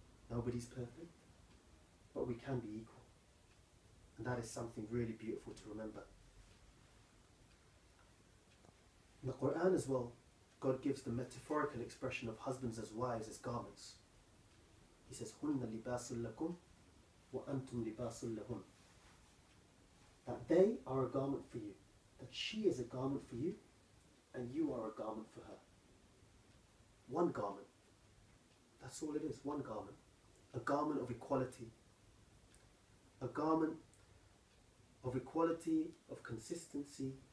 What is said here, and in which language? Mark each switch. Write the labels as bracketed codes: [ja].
[en] Nobody's perfect, but we can be equal. And that is something really beautiful to remember. In the Quran as well, God gives the metaphorical expression of husbands as wives as garments. He says, [ar] هُنَّ لِبَاسٌ لَكُمْ وَأَنْتُمْ لِبَاسٌ لَهُنْ. [en] That they are a garment for you, that she is a garment for you, and you are a garment for her. One garment. That's all it is, one garment. A garment of equality. A garment of equality, of consistency.